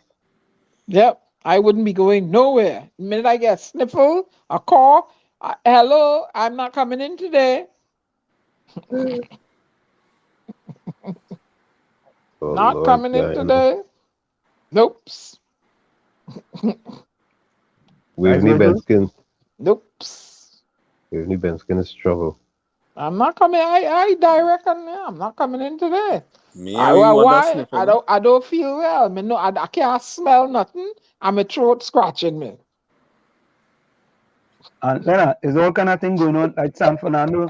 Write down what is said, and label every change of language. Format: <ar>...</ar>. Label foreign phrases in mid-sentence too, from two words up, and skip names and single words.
<en>Yep, I wouldn't be going nowhere. The minute I get a sniffle, a call, hello, I'm not coming in today. Not Lord, coming in today. Nope. Waveney Benskin. Nope. Waveney Benskin is trouble. I'm not coming. I direct on there. I'm not coming in today. Me and we want that Why? sniffing. I don't feel well. Me no, I can't smell nothing. And my throat scratching me. And then there's all kind of thing going on like San Fernando.</en>